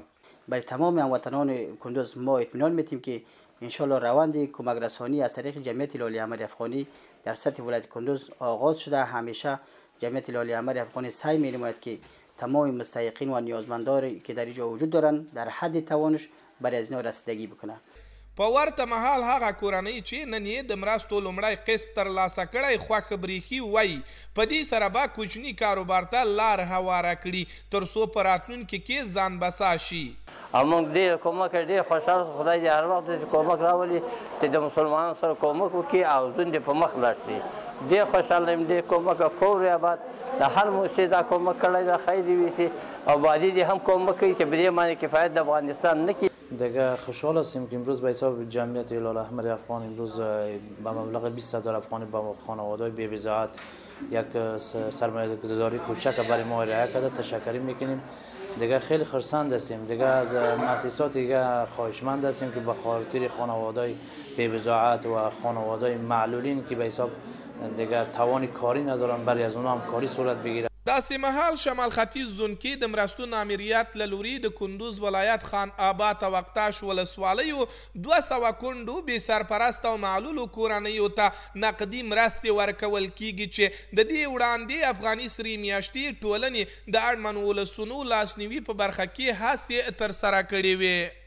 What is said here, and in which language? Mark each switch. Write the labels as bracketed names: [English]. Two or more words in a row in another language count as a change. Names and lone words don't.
[Persian] برای تمام هموطنان کندوز ما اطمینان میتیم که انشالله روند کمک رسانی از طریق جمعیت لالی احمر افغانی در سطح ولایت کندوز آغاز شده. همیشه جمعیت لالی احمر افغانی سعی می‌نماید که تمام مستحقین و نیازمندان که در اینجا وجود دارند در حد توانش برای از اینا رسیدگی بکنه. [Pashto] په ورته مهال هغه کورنۍ چې نن یې د مرستو لومړی قسط ترلاسه کړی خوښ بریښي وایي په دې سره به کوچني کاروبار ته لار هواره کړي تر څو په راتلونکي کې ځان بسا شي. او موږ ډېر کومک ډېر خوشحال خدای دې هر وخت چې کومک راولي چې د مسلمانانو سره کومک وکړي او ژوند دې په مخ لاړ شي. ډېر خوشحاله یم دې کومک کور آباد د هر موسسې دا کومک کړی دا خیر دې وي او بعدی دې هم کومک کوي چې په دې باندې کفایت د افغانستان نه کړي. [Persian] دیگه خوشحال هستیم که امروز به حساب جمعیت هلال احمر افغان امروز به مبلغ 20,000 افغانی به خانواده بی وضاحت یک سرمایه گذاری کوچک برای ما ارائه کرده. تشکر میکنیم. دیگه خیلی خرسند هستیم. دیگه از مؤسسات دیگه خواهشمند هستیم که به خاطر خانواده بی وضاحت و خانواده معلولین که به حساب دیگه توان کاری ندارن برای از اونها هم کاری صورت بگیره. [Pashto] داسې مهال شمال ختیځ زون کې د مرستو امریت له لوري د کندوز ولایت خان آباد او اقتاش ولسوالیو 200 کونډو بې سرپرست او معلولو کورنیو ته نقدي مرستې ورکول کیږي چې د دې وړاندې افغاني سرې میاشتې ټولنې د اړمنو ولسونو لاسنیوي په برخه کې هڅې ترسره کړې وې.